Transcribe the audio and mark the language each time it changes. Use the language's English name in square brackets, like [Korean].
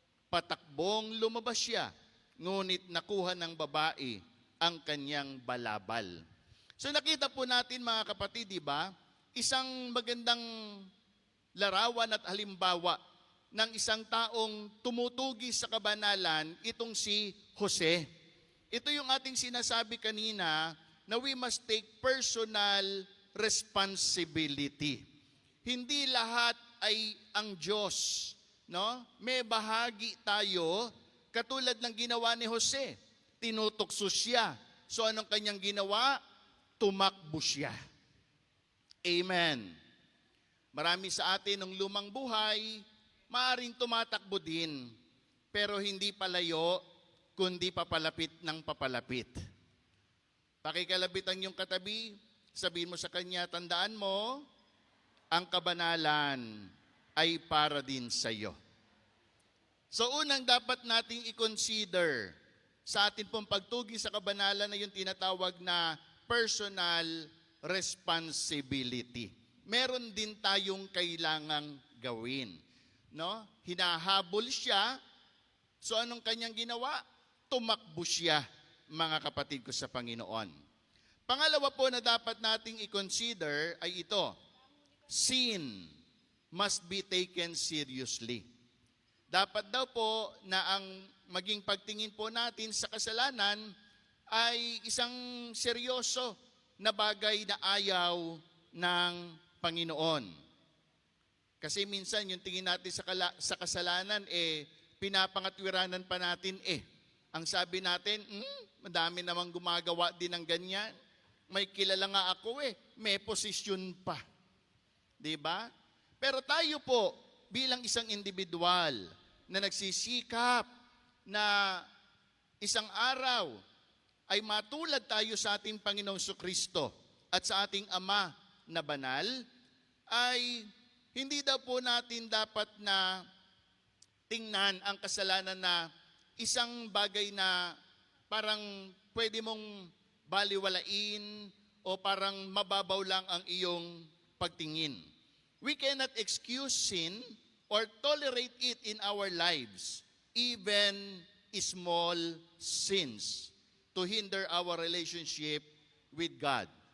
[Filipino] Patakbong lumabas siya, ngunit nakuha ng babae ang kanyang balabal. So nakita po natin, mga kapatid, di ba? Isang magandang larawan at halimbawa ng isang taong tumutugi sa kabanalan, itong si Jose. Ito yung ating sinasabi kanina na [English] we must take personal responsibility. [Filipino] Hindi lahat ay ang Diyos, no? May bahagi tayo katulad ng ginawa ni Jose. Tinutukso siya. So anong kanyang ginawa? Tumakbo siya. Amen. Marami sa atin ng lumang buhay, maaring tumatakbo din, pero hindi palayo, kundi papalapit ng papalapit. Pakikalabitan yung katabi, sabihin mo sa kanya, tandaan mo, ang kabanalan ay para din sa iyo. So unang dapat nating i-consider sa atin pong pagtugi sa kabanalan na yung tinatawag na personal responsibility. Meron din tayong kailangang gawin. No? Hinahabol siya, so anong kanyang ginawa? Tumakbo siya, mga kapatid ko sa Panginoon. Pangalawa po na dapat nating i-consider ay ito. [English] Sin must be taken seriously. [Filipino] Dapat daw po na ang maging pagtingin po natin sa kasalanan ay isang seryoso na bagay na ayaw ng Panginoon. Kasi minsan yung tingin natin sa kasalanan, pinapangatwiranan pa natin Ang sabi natin, madami namang gumagawa din ng ganyan. May kilala nga ako may posisyon pa. Diba? Pero tayo po, bilang isang individual na nagsisikap na isang araw ay matulad tayo sa ating Panginoong Kristo at sa ating Ama na banal, ay hindi daw po natin dapat na tingnan ang kasalanan na isang bagay na parang pwede mong baliwalain o parang mababaw lang ang iyong pagtingin. [English] We cannot excuse sin or tolerate it in our lives, even small sins, to hinder our relationship with God.